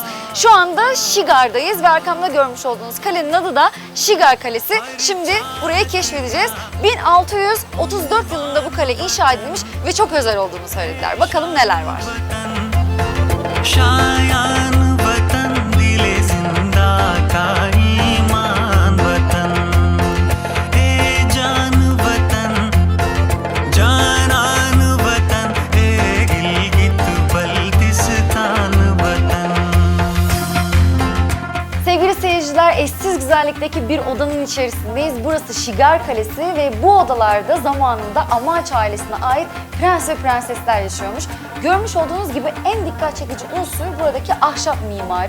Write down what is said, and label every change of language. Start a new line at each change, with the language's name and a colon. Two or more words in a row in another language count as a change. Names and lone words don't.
Turkish: Şu anda Şigar'dayız ve arkamda görmüş olduğunuz kalenin adı da Şigar Kalesi. Şimdi burayı keşfedeceğiz. 1634 yılında bu kale inşa edilmiş ve çok özel olduğunu söylediler. Bakalım neler var.
Urdu: شایان وطن دلِ زندہ کا ایمان وطن اے جان وطن جانان وطن اے گلگت بلتستان وطن.
Turkish: Sevgili seyirciler, eşsiz güzellikteki bir odanın içerisindeyiz. Burası Şigar Kalesi ve bu odalarda zamanında Amaç ailesine ait prens ve prensesler yaşıyormuş. Görmüş olduğunuz gibi en dikkat çekici unsur buradaki ahşap mimari.